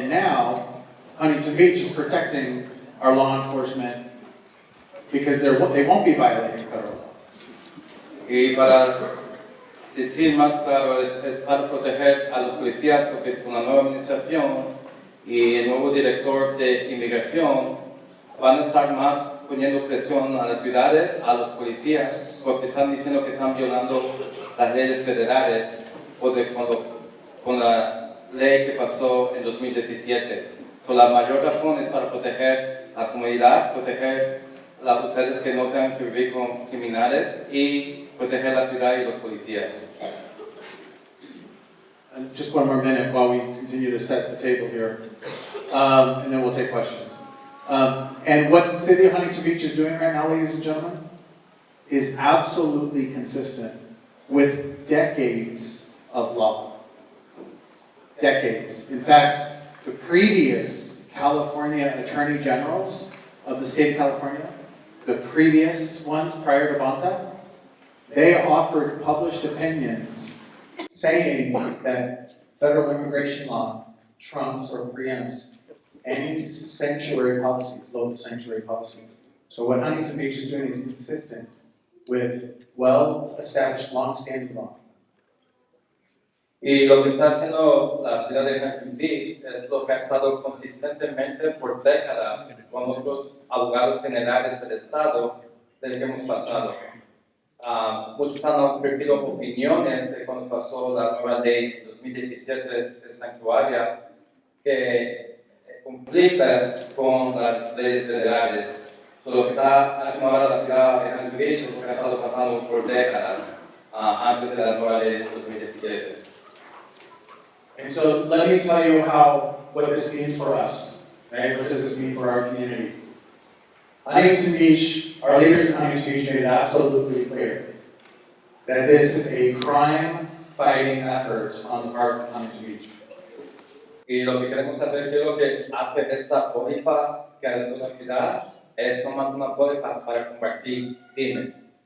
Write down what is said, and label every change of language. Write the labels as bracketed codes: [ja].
[en] And now Huntington Beach is protecting our law enforcement because they won't be violating federal law. [es] Y para decir más claro, es para proteger a los policías, porque con la nueva administración y el nuevo director de inmigración van a estar más poniendo presión a las ciudades, a los policías, porque están diciendo que están violando las leyes federales con la ley que pasó en 2017. La mayor razón es para proteger a la comunidad, proteger a ustedes que no tengan que vivir con criminales y proteger la ciudad y los policías. [en] And just one more minute while we continue to set the table here, and then we'll take questions. And what the city of Huntington Beach is doing right now, ladies and gentlemen, is absolutely consistent with decades of law. Decades. In fact, the previous California Attorney Generals of the state of California, the previous ones prior to Bonta, they offered published opinions saying that federal immigration law trumps or preempts any sanctuary policies, local sanctuary policies. So what Huntington Beach is doing is consistent with well-established, long-standing law. [es] Y lo que está haciendo la ciudad de Huntington Beach es lo que ha estado consistentemente por décadas con otros abogados generales del estado del que hemos pasado. Muchos han ofrecido opiniones de cuando pasó la nueva ley 2017 del santuario que conflicta con las leyes federales. Lo que está haciendo ahora la ciudad de Huntington Beach es lo que ha estado pasando por décadas antes de la nueva ley 2017. [en] And so let me tell you what this means for us, right? What does this mean for our community? Huntington Beach, our leaders in Huntington Beach made it absolutely clear that this is a crime-fighting effort on the part of Huntington Beach. [es] Y lo que queremos saber es lo que hace esta póliza que adoptó la ciudad es nomás una póliza para combatir crimen,